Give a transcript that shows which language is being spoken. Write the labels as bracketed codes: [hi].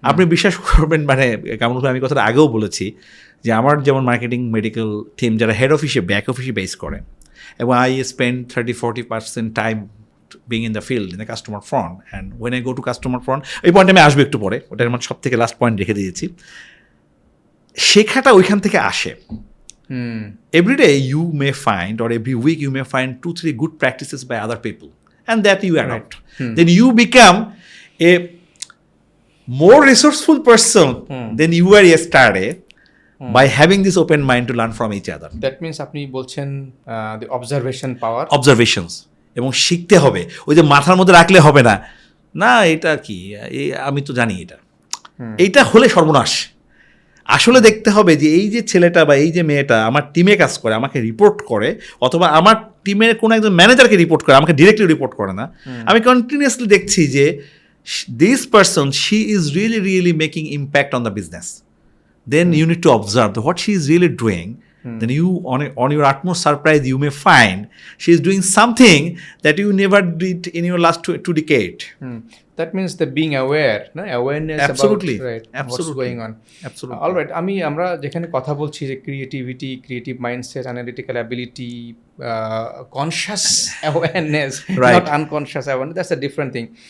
[bn] আপনি বিশ্বাস করবেন, কামরুল ভাই, আমি কথাটা আগেও বলেছি যে আমার যেমন মার্কেটিং মেডিকেল টিম যারা হেড অফিসে ব্যাক অফিসে বেস করে, এবং [en] I spend 30-40% time being in the field, in the customer front, [bn] and when I go to customer front, এই পয়েন্টে আমি আসবো একটু পরে, ওটা আমার সব থেকে লাস্ট পয়েন্ট রেখে দিয়েছি। শেখাটা ওইখান থেকে আসে। [en] Every day you may find, or every week you may find 2-3 good practices by other people, and that you adopt. Then you become a more resourceful person than you were yesterday, by having this open mind to learn from each other. That means [bn] আপনি বলছেন [en] the observation power, [bn] observations, এবং শিখতে হবে। ওই যে মাথার মধ্যে রাখলে হবে না, না এটা কি, আমি তো জানি এইটা হলে সর্বনাশ। আসলে দেখতে হবে যে এই যে ছেলেটা বা এই যে মেয়েটা আমার টিমে কাজ করে, আমাকে রিপোর্ট করে, অথবা আমার টিমের কোনো একজন ম্যানেজারকে রিপোর্ট করে, আমাকে ডিরেক্টলি রিপোর্ট করে না। আমি কন্টিনিউয়াসলি দেখছি যে [en] this person, she is really making impact on the business. Then you need to observe what she is really doing. Then you, on your utmost surprise, you may find she is doing something that you never did in your last two decades. That means the being aware, no? Awareness Absolutely. about right, Absolutely. what's going on. Absolutely. All right, [bn] আমরা যেখানে কথা বলছি যে [en] Creativity, creative mindset, analytical ability, conscious awareness, not unconscious awareness, that's a different thing.